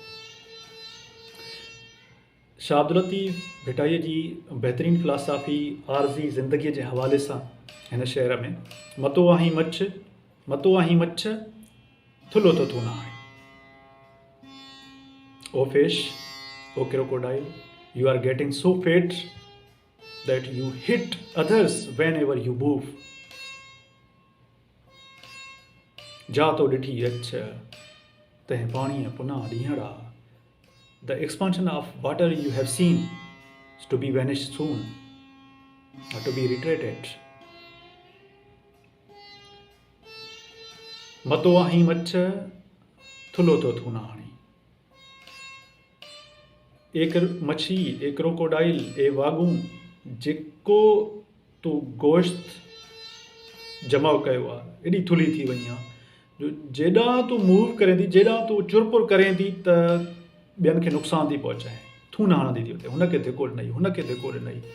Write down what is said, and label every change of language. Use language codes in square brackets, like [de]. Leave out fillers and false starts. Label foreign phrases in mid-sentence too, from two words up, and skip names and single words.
[sd] शाबदरती भिटाईअ जी बहितरीनु फ़िलासफ़ी आरज़ी ज़िंदगीअ जे हवाले सां हिन शहर में मतो आहीं मच्छ थुलो थो थूना हणी। [en] O fish, ओ crocodile, you are getting so fat that you hit others whenever you move. [sd] जा तो ॾिठी अछ तंहिं पाणीअ पुना ॾींहड़ा। [en] The expansion of water you have seen is to be vanished soon or to be retreated. [sd] मतो आहीं मच्छ थुलो थो थूना हणी। एक मच्छी, एक क्रोकोडाइल, ए वागू जेको तूं गोश्त जमा कयो आहे एॾी थुली थी वई आहे जो जेॾां तूं मूव करें थी, जेॾां तूं चुरपुर करें थी त ॿियनि खे नुक़सान थी पहुचाए, थूना हणंदी थी वञे, हुनखे धिको ॾिनई, हुनखे धिको ॾिनई।